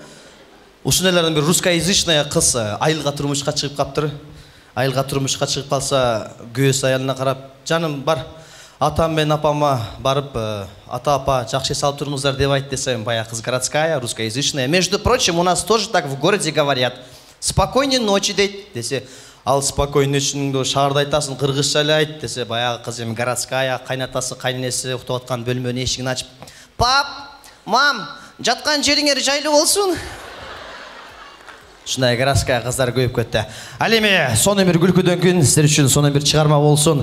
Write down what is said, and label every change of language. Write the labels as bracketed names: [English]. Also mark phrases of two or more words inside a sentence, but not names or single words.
[Kyrgyz] Ушунелерден бир русскоязычная кыз айылга турмушка чыгып каптыр. Айылга турмушка чыгып калса, күйөөсү аялына карап, жаным бар, атам мен апама барып, ата апа жакшы салып туруңуздар деп айт десем, баягы кыз [Russian] городская, русскоязычная. Между прочим, у нас тоже так в городе говорят. Спокойной ночи [Kyrgyz] дейт десе, ал [Russian] спокойной ночиңди [Kyrgyz] шаарда айтасың, кыргызча эле айт десе, баягы кыз эми городская, кайнатасы, кайненеси уктап аткан бөлмөнүн эшигин ачып, [Russian] пап, мам, [Kyrgyz] жаткан жериңер жайлуу болсун. Шынай городская кыздар көйүп кетти. Ал эми сонун бир күлкүдөн күн сиздер үчүн сонун бир чыгарма болсун.